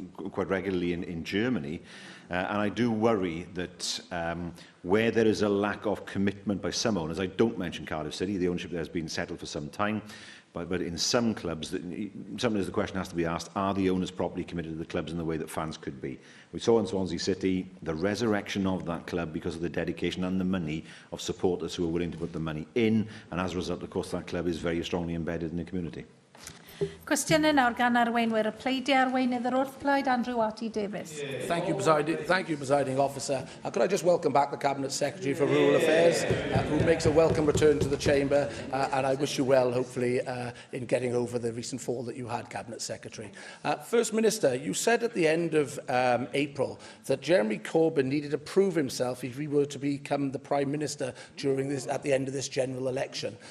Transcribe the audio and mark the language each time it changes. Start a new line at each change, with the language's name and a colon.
English: quite regularly in Germany. And I do worry that where there is a lack of commitment by some owners, I don't mention Cardiff City, the ownership there has been settled for some time, but in some clubs, sometimes the question has to be asked, are the owners properly committed to the clubs in the way that fans could be? We saw in Swansea City the resurrection of that club because of the dedication and the money of supporters who are willing to put the money in, and as a result, of course, that club is very strongly embedded in the community.
Welsh: Cwestiynau nawr gan arweinwyr y pleidiau arweinydd yr wrthblaid Andrew Arty Davies.
English: Thank you, Presiding Officer. Could I just welcome back the Cabinet Secretary for Rural Affairs, who makes a welcome return to the Chamber, and I wish you well, hopefully, in getting over the recent fall that you had, Cabinet Secretary. First Minister, you said at the end of April that Jeremy Corbyn needed to prove himself if he were to become the Prime Minister at the end of this general election.